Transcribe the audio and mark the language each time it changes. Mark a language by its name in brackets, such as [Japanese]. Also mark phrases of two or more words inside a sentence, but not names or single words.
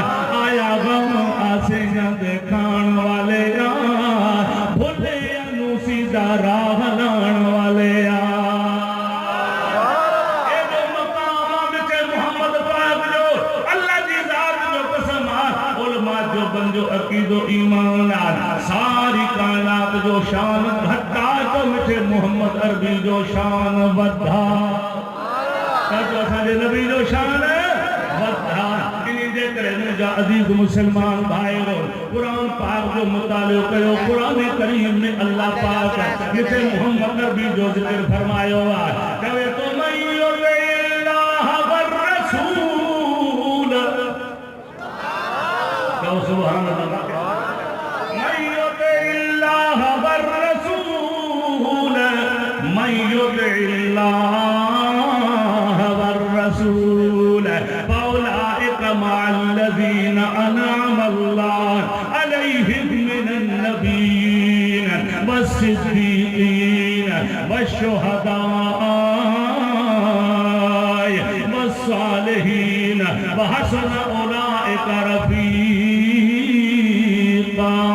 [Sindhi] आया गम आसे दिखाण वाले यार, भुले अनु सीधा राह लाण वाले यार। ए जो मकाम मिटे मोहम्मद पाक जो अल्लाह जी ज़ात जो कसम उलमा जो बंजो अकीदो ईमान सारी कायनात जो शान घटा तो मिठे मोहम्मद अरबी जो शान वधा। जो असांजे नबी जो शान वधा। इन्हीं जे करे मुंहिंजा अज़ीज़ मुसलमान भाइरो कुरान पाक जो मुतालियो कयो। कुरान करीम में अल्लाह पाक मिठे मोहम्मद अरबी जो ज़िक्र फरमायो आहे। चवे तो [Arabic] من يطع الله والرسول. [Sindhi] चओ [Arabic] سبحان الله. من يطع الله ومع الذين أنعم الله عليهم من النبيين والصديقين والشهداء والصالحين وحسن أولئك رفيقا.